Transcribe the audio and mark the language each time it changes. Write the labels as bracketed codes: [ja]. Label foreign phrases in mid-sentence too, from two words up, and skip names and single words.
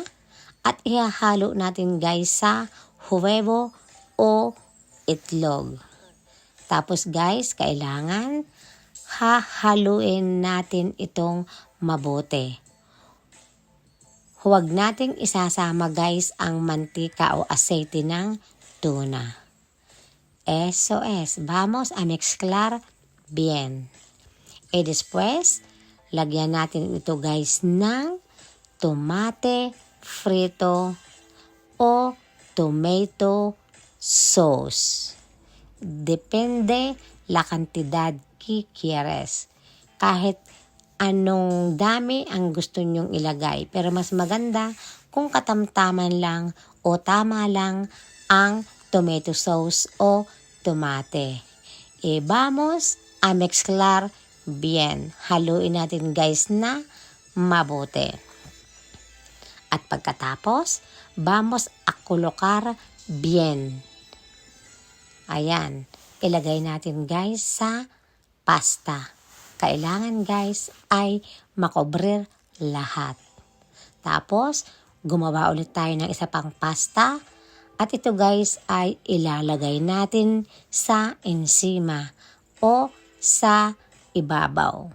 [tl] At ihahalo natin guys sa huwebo o itlog. Tapos guys, kailangan hahaluin natin itong mabuti. Huwag nating isasama guys ang mantika o asete ng tuna. [es] Eso es. Vamos a mezclar bien. E después, [tl] lagyan natin ito guys ng [es] tomate frito [tl] o [en] tomato sauce. [es] Depende la cantidad que quieres. [tl] Kahit anong dami ang gusto nyong ilagay. Pero mas maganda kung katamtaman lang o tama lang ang [en] tomato sauce [tl] o tomate. [es] E vamos a mezclar bien. [tl] Haluin natin guys na mabuti. At pagkatapos, [es] vamos a colocar bien. [tl] Ayan. Ilagay natin guys sa pasta. Kailangan guys ay makobrir lahat. Tapos, gumawa ulit tayo ng isa pang pasta. At ito guys ay ilalagay natin sa ensima o sa ibabaw.